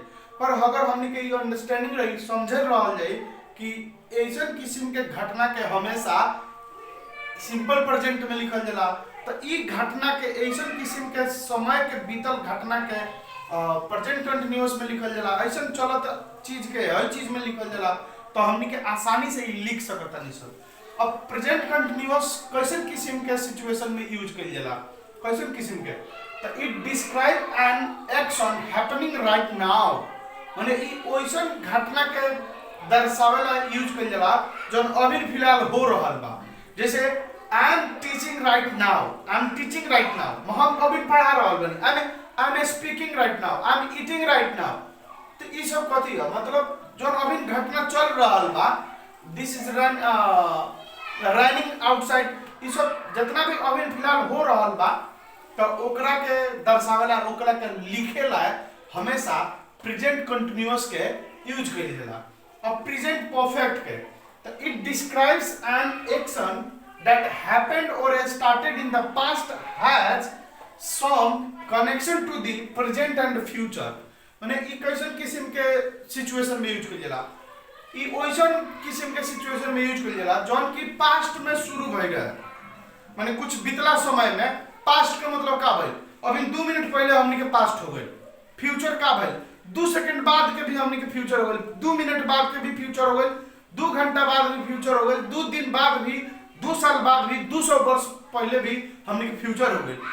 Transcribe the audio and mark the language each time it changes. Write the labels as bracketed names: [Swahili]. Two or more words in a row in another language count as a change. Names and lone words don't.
[Bhojpuri] पर अगर हमनी के ये अंडरस्टैंडिंग रही, समझे रहल जाए कि ऐसन किस्म के घटना के हमेशा [English] simple present [Bhojpuri] में लिखल जाला, तो ई घटना के ऐसन किस्म के समय के बीतल घटना के [English] present continuous [Bhojpuri] में लिखल जाला, ऐसा चलत चीज के हर चीज में लिखल जाला, तो हमनी के आसानी से लिख सकता नहीं सब। अब [English] present continuous [Bhojpuri] कैसन किस्म के सिचुएशन में यूज कइल जाला, कैसन किस्म के, तो [English] it describe an action happening right now, [Bhojpuri] माने ई ओइसन घटना के दर्शावेला यूज कइल जाला जौन अभी फिलहाल हो रहल बा। [English] जैसे I am teaching right now, I am teaching right now, [Bhojpuri] हम अभी पढ़ा रहल बानी, [English] I am speaking right now, I am eating right now. [Bhojpuri] तो ये सब कथी है, मतलब जो अभी घटना चल रहा बा, [English] This is running outside, [Bhojpuri] ये सब जितना भी अभी फिलहाल हो रहा बा तो ओकरा के दर्शावेला ओकरा के लिखेला हमेशा [English] present continuous [Bhojpuri] के यूज कइल जाला। [English] अब present perfect [Bhojpuri] के तो [English] it describes an action that happened or started in the past has some connection to the present and future. [Bhojpuri] माने ई कैसन किस्म के सिचुएशन में यूज कइल जाला, ई ओइसन किस्म के सिचुएशन में यूज कइल जाला जौन की पास्ट में शुरू भइल रहे। माने कुछ बीतला समय में पास्ट का मतलब का भइल, अभी 2 मिनट पहले हमनी के पास्ट हो गइल। फ्यूचर का भइल, 2 सेकंड बाद के भी हमनी के फ्यूचर हो गइल, 2 मिनट बाद के भी फ्यूचर हो गइल, 2 घंटा बाद भी फ्यूचर हो गइल, 2 दिन बाद भी, 2 साल बाद भी, 200 वर्ष पहले भी हमनी के फ्यूचर हो गइल।